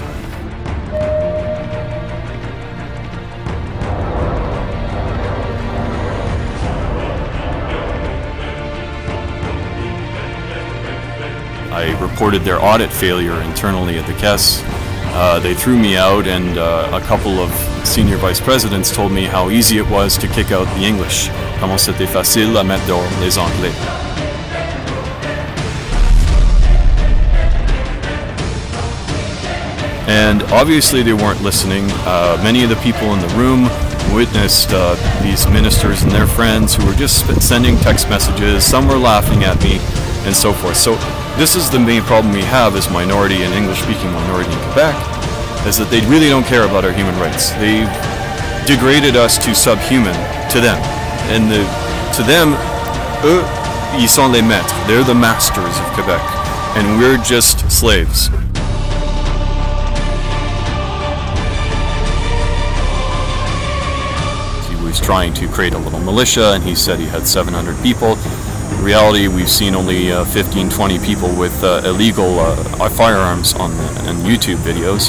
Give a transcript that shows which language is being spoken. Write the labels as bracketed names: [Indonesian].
[English] I reported their audit failure internally at the Caisse. They threw me out, and a couple of senior vice presidents told me how easy it was to kick out the English. [French] Comment c'était facile à mettre dehors les Anglais. [English] And obviously they weren't listening. Many of the people in the room witnessed these ministers and their friends who were just sending text messages. Some were laughing at me and so forth. So this is the main problem we have as minority and English-speaking minority in Quebec, is that they really don't care about our human rights. They degraded us to subhuman to them. And to them, [French] eux, ils sont les maîtres. [English] They're the masters of Quebec. And we're just slaves. He was trying to create a little militia, and he said he had 700 people. In reality, we've seen only 15, 20 people with illegal firearms on YouTube videos.